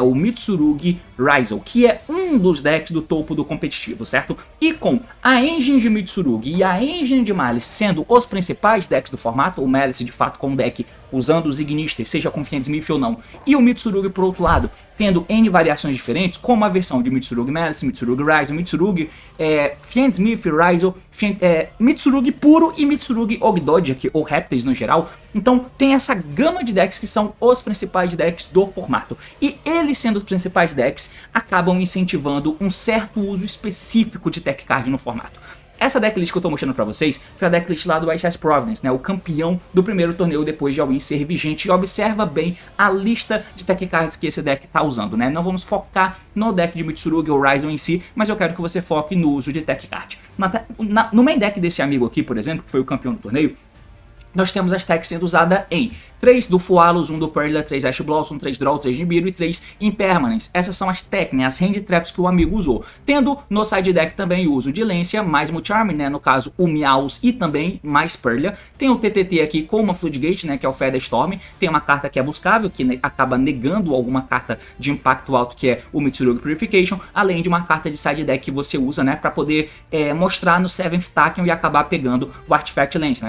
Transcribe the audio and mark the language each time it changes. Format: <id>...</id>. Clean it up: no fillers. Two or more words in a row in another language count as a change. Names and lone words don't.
<pt>O Mitsurugi Raizou, que é um dos decks do topo do competitivo, certo? E com a engine de Mitsurugi e a engine de Malice sendo os principais decks do formato, o Malice de fato com o deck usando os Ignistas, seja com Fiendsmith ou não, e o Mitsurugi por outro lado, tendo N variações diferentes, como a versão de Mitsurugi Malice, Mitsurugi Raizou, Mitsurugi Fiendsmith, Raizou, Mitsurugi puro e Mitsurugi Ogdoad aqui, ou Répteis no geral. Então tem essa gama de decks que são os principais decks do formato. E eles sendo os principais decks, acabam incentivando um certo uso específico de</pt> <en>tech card</en> <pt>no formato. Essa decklist que eu tô mostrando pra vocês foi a decklist lá do ICS Providence, né? O campeão do primeiro torneio depois de All-In ser vigente. E observa bem a lista de</pt> <en>tech cards</en> <pt>que esse deck tá usando, né? Não vamos focar no deck de Mitsurugi ou Raizou em si, mas eu quero que você foque no uso de</pt> <en>tech card.</en> <pt>No</pt> <en>main deck</en> <pt>desse amigo aqui, por exemplo, que foi o campeão do torneio, nós temos as techs sendo usadas em 3 do Fualos, 1 do Perla, 3 Ash Blossom, 3 Draw, 3 Nibiru e 3 Impermanence. Essas são as techs, né, as</pt> <en>hand traps</en> <pt>que o amigo usou. Tendo no</pt> <en>side deck</en> <pt>também o uso de Lancia, mais Multi-Charm, né, no caso o Meows e também mais Perla. Tem o TTT aqui com uma Floodgate, né, que é o Feather Storm. Tem uma carta que é buscável, que acaba negando alguma carta de impacto alto, que é o Mitsurugi Purification, além de uma carta de</pt> <en>side deck</en> <pt>que você usa, né, para poder mostrar no 7th Tachyon e acabar pegando o Artifact Lance, né.</pt>